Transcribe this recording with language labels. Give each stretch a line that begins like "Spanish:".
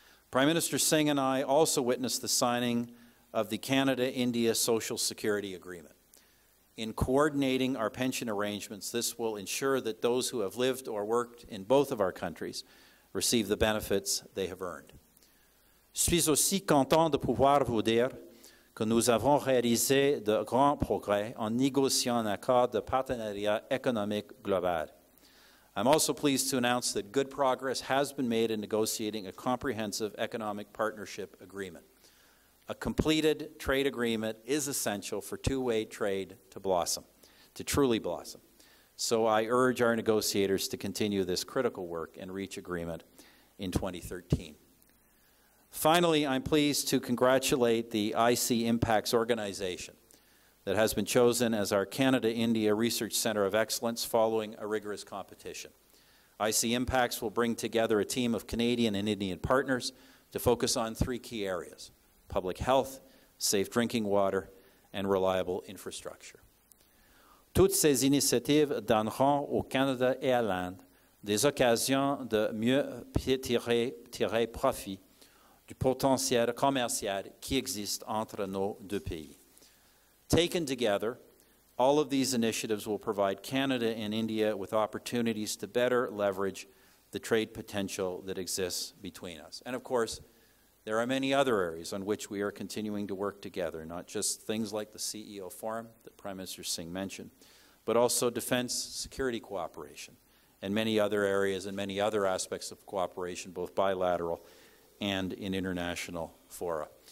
English: Prime Minister Singh and I also witnessed the signing of the Canada-India Social Security Agreement. In coordinating our pension arrangements, this will ensure that those who have lived or worked in both of our countries receive the benefits they have earned.
French: Je suis aussi content de pouvoir vous dire que nous avons réalisé de grands progrès en négociant un accord de partenariat économique global.
English: I'm also pleased to announce that good progress has been made in negotiating a comprehensive economic partnership agreement. A completed trade agreement is essential for two-way trade to blossom, to truly blossom. So I urge our negotiators to continue this critical work and reach agreement in 2013. Finally, I'm pleased to congratulate the IC Impacts organization that has been chosen as our Canada-India Research Center of Excellence following a rigorous competition. IC Impacts will bring together a team of Canadian and Indian partners to focus on three key areas: public health, safe drinking water, and reliable infrastructure.
French: Toutes ces initiatives donneront au Canada et à l'Inde des occasions de mieux tirer profit du potentiel commercial qui existe entre nos deux pays.
English: Taken together, all of these initiatives will provide Canada and India with opportunities to better leverage the trade potential that exists between us. And of course, there are many other areas on which we are continuing to work together, not just things like the CEO Forum that Prime Minister Singh mentioned, but also defense security cooperation and many other areas and many other aspects of cooperation, both bilateral and in international fora.